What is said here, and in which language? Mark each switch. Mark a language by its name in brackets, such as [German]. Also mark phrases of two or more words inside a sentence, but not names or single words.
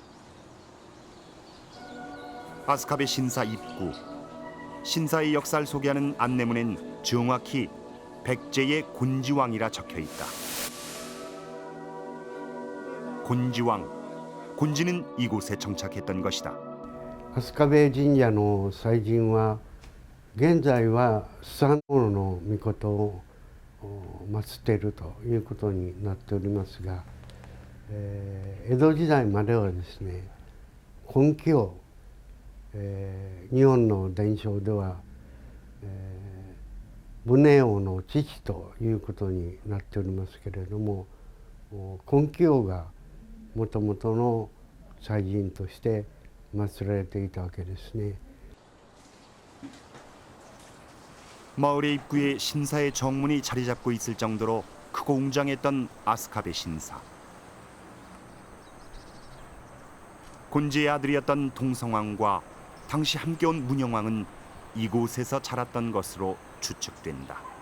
[Korean] 아스카베 신사 입구. 신사의 역사를 소개하는 안내문엔 정확히 백제의 곤지왕이라 적혀 있다. 곤지왕. 곤지는 이곳에 정착했던 것이다. [Japanese] 飛鳥部神社の祭神は現在はスサノオノの命を祀っているということになっておりますが、江戸時代まではですね、根気を、日本の伝承では、宗王の父ということになっておりますけれども、根気王がもともとの祭神として祀られていたわけですね。 [Korean] 마을의 입구에 신사의 정문이 자리 잡고 있을 정도로 크고 웅장했던 아스카베 신사. 곤지의 아들이었던 동성왕과 당시 함께 온 문영왕은 이곳에서 자랐던 것으로 추측된다.